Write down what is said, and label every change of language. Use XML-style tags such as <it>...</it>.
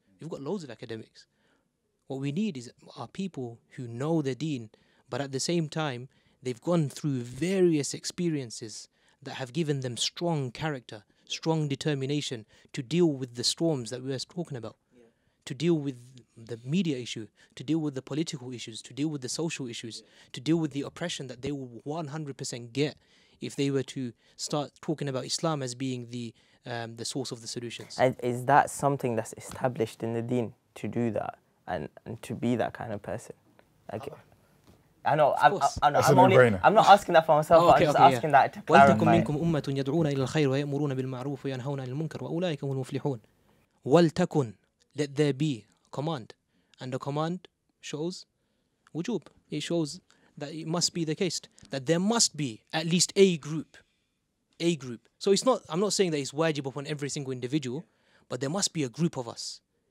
<en>We've got loads of academics. What we need are people who know the deen, but at the same time, they've gone through various experiences that have given them strong character, strong determination to deal with the storms that we were talking about, to deal with the media issue, to deal with the political issues, to deal with the social issues, to deal with the oppression that they will 100% get if they were to start talking about Islam as being the source of the solutions. And is that something that's established in the deen to do that and to be that kind of person? Like, I know, course. I'm That's a no-brainer. I'm not asking that for myself, but I'm just asking that to clarify.</en> <ar>ولتكن منكم أمة يدعون إلى الخير ويأمرون بالمعروف وينهون عن المنكر وأولئك هم المفلحون.</ar> <en>ولتكن, let there be, command, and the command shows wujub. It shows that it must be the case, that there must be at least a group. A group. So it's not, I'm not saying that it's wajib upon every single individual, but there must be a group of us.</en>